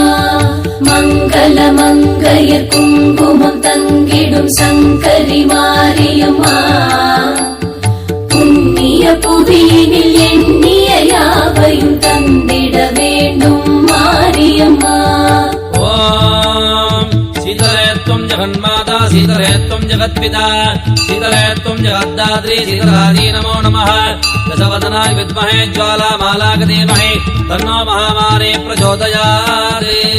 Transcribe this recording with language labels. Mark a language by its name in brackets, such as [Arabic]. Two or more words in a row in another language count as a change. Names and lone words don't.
[Tamil] மங்கள மங்கைய குங்குமம் தங்கிடும் சங்கரி மாரியம்மா. புண்ணிய புவியினில் எண்ணிய யாவையும் தந்திட வேண்டும் மாரியம்மா. [Sanskrit] ॐ शीतले त्वं जगन्माता शीतले त्वं जगत्पिता शीतले त्वं जगद्धात्री शीतलादी नमो नमः दशवदनाय विद्महे ज्वालामालाय धीमहि तन्नो महामारी प्रचोदयात्